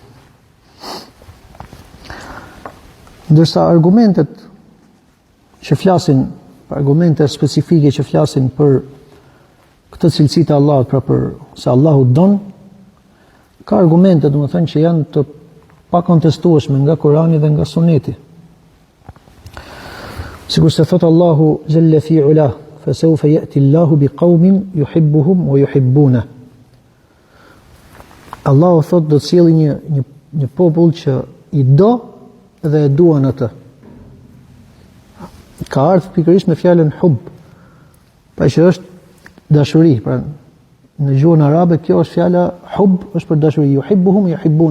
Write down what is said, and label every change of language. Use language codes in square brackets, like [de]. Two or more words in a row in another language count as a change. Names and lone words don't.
[sq] Ndërsa argumentet që flasin, argumente specifike që flasin për këtë cilësi të Allahut, pra për se Allahu don, ka argumente, domethënë që janë të pakontestueshme nga Kurani dhe nga Suneti. Sikur se thot [ar] الله جل في علاه، فسوف يأتي الله بقوم يحبهم ويحبون. [sq] Allahu thot do të sjellë një popull që i do dhe e duan atë. Ka ardhur pikërisht me fjalën hub, pra që është dashuri, pra në gjuhën arabe kjo është fjala hub, është për dashuri, [ar] يحبهم يحبون.